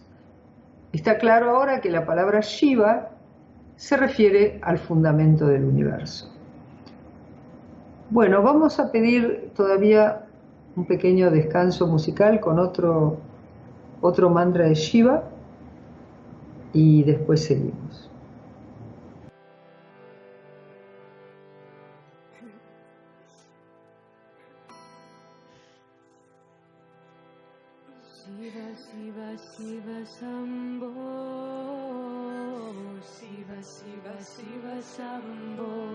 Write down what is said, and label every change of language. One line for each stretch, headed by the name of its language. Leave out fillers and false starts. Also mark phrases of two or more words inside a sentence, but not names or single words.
Spanish: Está claro ahora que la palabra Shiva se refiere al fundamento del universo. Bueno, vamos a pedir todavía un pequeño descanso musical con otro mantra de Shiva y después seguimos. Shiva, Shiva, Shiva, Shambho. Shiva, Shiva, Shiva, Shambho.